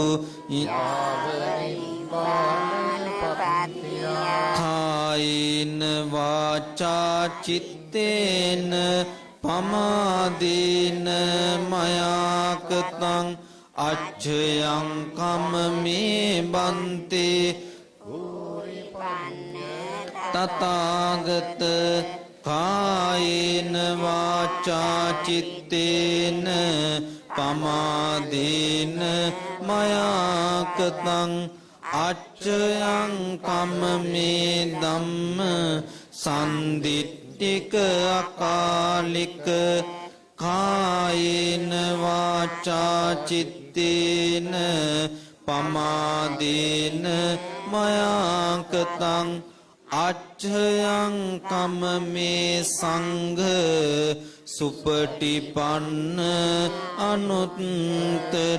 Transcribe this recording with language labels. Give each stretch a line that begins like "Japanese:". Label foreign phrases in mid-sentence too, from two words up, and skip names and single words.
Pali: කායින වාචා චිත්තේන පමාදීන මයාකතං අච්ඡයං කම්මේ බන්තේ තථාගත කායේන වාචා චිත්තේන පමාදීන මයාකතං අච්ඡයං කම්මේ ධම්ම සම්දිට්ඨික අකාලික කායේන වාචා චිත්තේන පමාදේන මයාකතං අච්ඡයං කම්මේ සංඝ සුපටිපන්න අනුත්තර.